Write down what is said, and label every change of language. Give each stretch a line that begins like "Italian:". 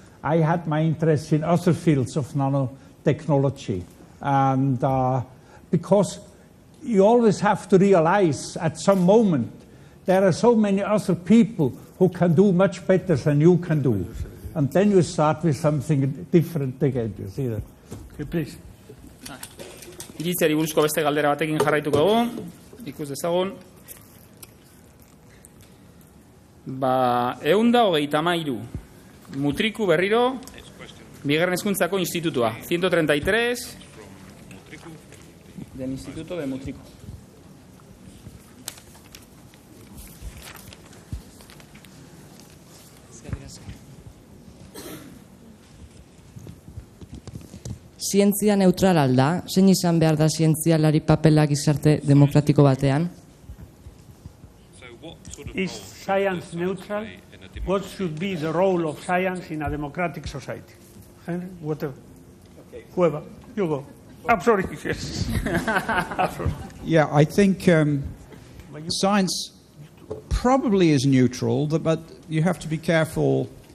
English: I had my interest in other fields of nanotechnology. And because you always have to realize at some moment there are so many other people who can do much better than you can do. And then you start with something different again. You see that? Okay, please.
Basque: Iritziari buruzko beste galdera batekin jarraituko dugu, ikus dezagun. 133 mutriku berriro, bigarren hezkuntzako institutua, 133
Spanish: del Instituto de Mutriku.
Basque: Zientzia neutral alda, zein izan behar da zientzialari papela gizarte demokratiko batean?
English: Is science neutral? What should be the role of science in a democratic society? Henry, whatever. Whoever, you go. I'm sorry. Yes. Yeah, I think science probably is neutral, but you have to be careful.